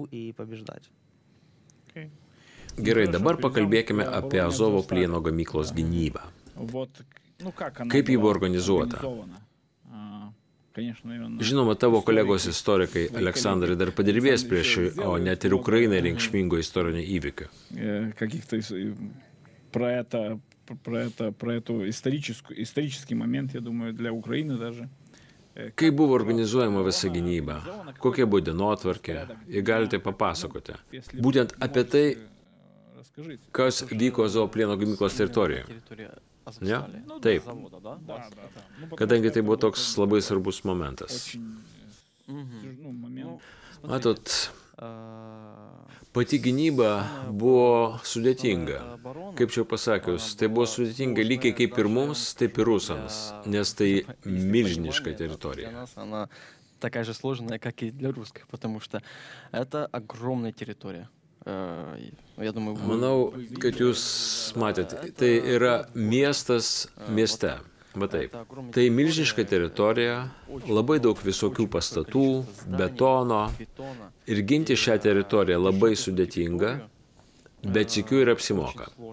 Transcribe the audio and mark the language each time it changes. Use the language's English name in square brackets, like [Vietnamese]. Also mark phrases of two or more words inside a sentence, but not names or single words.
[Lithuanian] Gerai, dabar pakalbėkime apie Azovo plieno gamyklos gynybą. Kaip ji buvo organizuota? Žinoma, tavo kolegos istorikai, Aleksandrai, dar padirbės prieš, o net ir Ukrainai reikšmingo istorinio įvykio. [Russian] Про эту исторический момент, я думаю, для Украины даже. [Lithuanian] Kaip buvo organizuojama visa gynyba? Kokia buvo dienotvarkė? Jei galite papasakoti. Būtent apie tai, kas vyko Azovo plieno gamyklos teritorijoje. Ne? Taip. Kadangi tai buvo toks labai svarbus momentas. Matot, pati gynyba buvo sudėtinga. Kaip čia pasakius, tai buvo sudėtinga lygiai kaip ir mums, taip ir rusams, nes tai milžiniška teritorija. [Russian] Такая же сложная, как и для русской, потому что это огромная территория. [Lithuanian] Manau, kad jūs matėte, tai yra miestas mieste. Va taip. Tai milžiniška teritorija, labai daug visokių pastatų, betono. Ir ginti šią teritoriją labai sudėtinga, bet sykiu ir apsimoka.